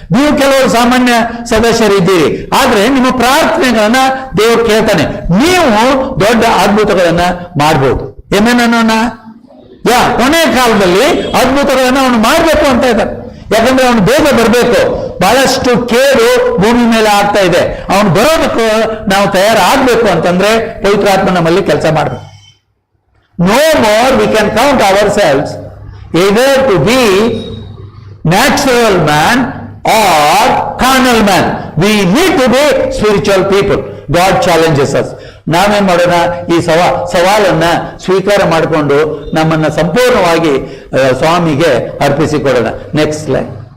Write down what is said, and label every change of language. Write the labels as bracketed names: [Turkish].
[Kannada] ನೀವು ಕೆಲವರು ಸಾಮಾನ್ಯ ಸದಸ್ಯರಿದ್ದೀರಿ, ಆದ್ರೆ ನಿಮ್ಮ ಪ್ರಾರ್ಥನೆಗಳನ್ನ ದೇವರು ಕೇಳ್ತಾನೆ, ನೀವು ದೊಡ್ಡ ಅದ್ಭುತಗಳನ್ನ ಮಾಡ್ಬೋದು. ಏನೇನೋಣ ಕೊನೆ ಕಾಲದಲ್ಲಿ ಅದ್ಭುತಗಳನ್ನ ಅವನು ಮಾಡ್ಬೇಕು ಅಂತ ಇದ್ದಾನೆ. ಯಾಕಂದ್ರೆ ಅವನು ಬೇಗ ಬರಬೇಕು, ಬಹಳಷ್ಟು ಕೇಡು ಭೂಮಿ ಮೇಲೆ ಆಗ್ತಾ ಇದೆ. ಅವನು ಬರೋದಕ್ಕೂ ನಾವು ತಯಾರಾಗಬೇಕು ಅಂತಂದ್ರೆ ಪವಿತ್ರಾತ್ಮ ನಮ್ಮಲ್ಲಿ ಕೆಲಸ ಮಾಡಬೇಕು. [English] No more we can count ourselves either to be natural man or carnal man. We need to be spiritual people. God challenges us. [Kannada] ನಾವೇನ್ ಮಾಡೋಣ, ಈ ಸವಾಲನ್ನ ಸ್ವೀಕಾರ ಮಾಡಿಕೊಂಡು ನಮ್ಮನ್ನ ಸಂಪೂರ್ಣವಾಗಿ ಸ್ವಾಮಿಗೆ ಅರ್ಪಿಸಿಕೊಡೋಣ. [English] Next slide.